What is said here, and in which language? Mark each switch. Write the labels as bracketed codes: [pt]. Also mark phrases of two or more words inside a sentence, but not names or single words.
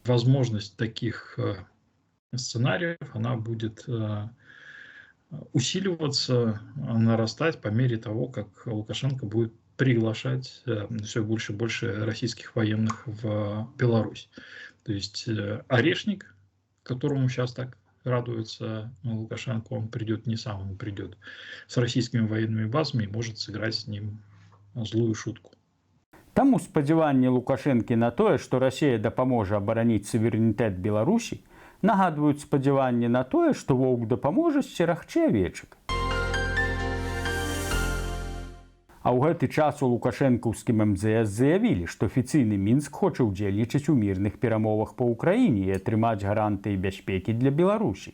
[ru] Возможность таких сценариев, она будет усиливаться, нарастать по мере того, как Лукашенко будет приглашать все больше и больше российских военных в Беларусь. То есть орешник, которому сейчас так радуется Лукашенко, он придет не сам, он придет с российскими военными базами и может сыграть с ним злую шутку. [be] Таму спадзяванні Лукашэнкі на тое, што Расія дапаможа абараніць суверэнітэт Беларусі, нагадваюць спадзяванні на тое, што воўк дапаможа сцерагчы авечак. А ў гэты час у лукашэнкаўскім МЗС заявілі, што афіцыйны Мінск хоча ўдзельнічаць у мірных перамовах па Ўкраіне і атрымаць гарантыі бяспекі для Беларусі.